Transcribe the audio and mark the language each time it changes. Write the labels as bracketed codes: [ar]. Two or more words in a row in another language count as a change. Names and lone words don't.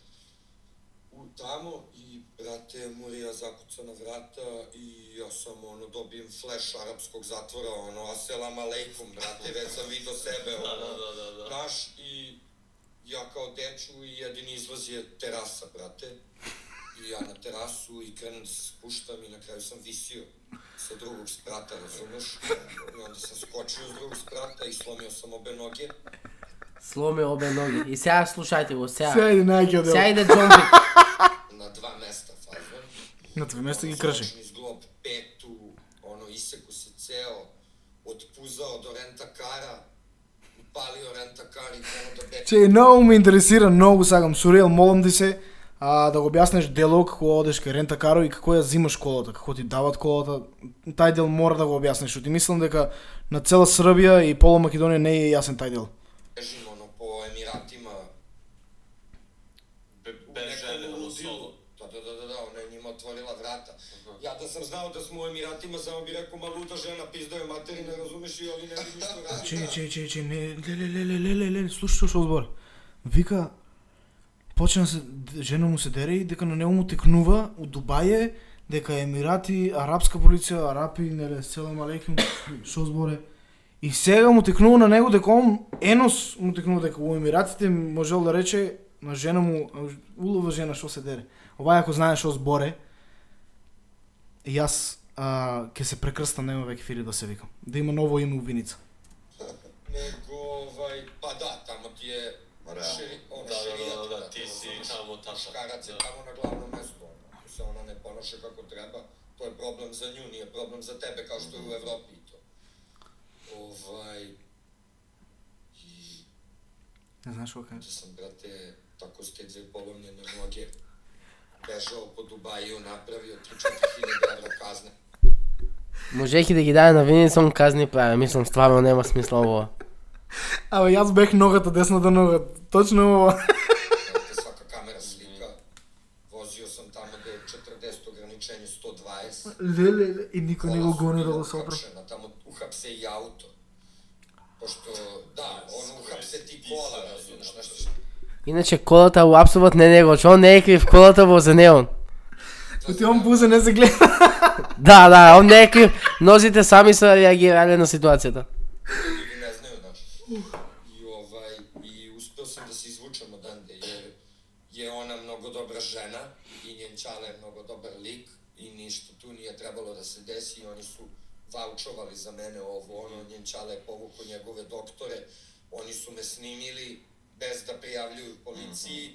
[sr] tamo i, brate, murija zakuca na vrata i ja sam, dobijem flash arapskog zatvora, [ar] السلام عليكم, [sr] brate, već sam vidio sebe, znaš, i ja kao deču i jedini izlaz je terasa, brate, i ja na terasu i krenem da se spuštam i na kraju sam visio sa drugog sprata, razumeš, i onda sam skočio s drugog sprata i slomio sam obe noge. Slomio obe noge. [mk] I сега слушайте го, сега. Сега иде најгиот дел. Сега иде Джон Вик. [sr] Na 2 mesta fazon. [mk] На 2 места ги крши. [sr] Skočni zglob petu, iseku se ceo, otpuzao do rentakara, upalio rentakar i krenuo da beče. [mk] Че, многу ме интересира, многу сакам. Сурел, молам ти се да го објаснеш дело како одеш кај рентакаро и како ја зимаш колата, како ти дават колата. Тај дел мора да го објаснеш, оти мислам дека на цела Србија и пола Македонија не е јасен тај дел. [sr] Bežim po Emiratima, Bez žene, solo. Da, ona je njima otvorila vrata. Ja da sam znao da smo u Emiratima, samo bi rekao, ma luda žena, pizdaje materine, razumeš, i ovi ne bi ništa radili. [mk] Че, не, слушай што збор. Вика, почна се, жена му се дере и дека на него му текнува у Дубаје, дека Емирати, арапска полиција, арапи, неле, [ar] سلام عليكم, [mk] што зборе. И сега му текнува на него дека он енос му текнува дека у Емиратите можел да рече на жена му, улова жена што се дере. Ова ако знае што зборе, јас ќе се прекрстам, нема веќе фири да се викам. Да има ново име у Виница. [sr] Nego, pa da, tamo ti je šerijat, Da, ti si tamo tata. muškarac je tamo na glavnom mestu, ako se ona ne ponaša kako treba, to je problem za nju, nije problem za tebe kao što je u Evropi i to. I [mk] Не знаеш што кажеш. [sr] da sam, brate, tako stedzio polomljene noge, bežao po Dubaju, napravio 3-4 hiljada evra kazne. [mk] Можејќи да ги даде на Виница, он казни прави. Мислам, стварно нема смисла ово. Абе, јас бех ногата, десната нога. Точно ова. [sr] Brate, svaka kamera slika, vozio sam tamo gde je 40 ograničenje 120. [mk] Леле, и никој не го гони да го сопра. [sr] Tamo uhapse i auto. Pošto, da, uhapse ti kola, razumiješ, nešto. [mk] Иначе колата го апсуват не него, че он не е крив, колата возе не он. Оти он бузе не се гледа. Да, он не е крив. Нозите сами са реагирали на ситуацијата. [sr] Ljudi ne znaju, znaš. I uspeo sam da se izvučem odande, jer je ona mnogo dobra žena i njen čale je mnogo dobar lik i ništa tu nije trebalo da se desi i oni su vaučovali za mene ovo, njen čale je povukao njegove doktore, oni su me snimili bez da prijavljuju policiji.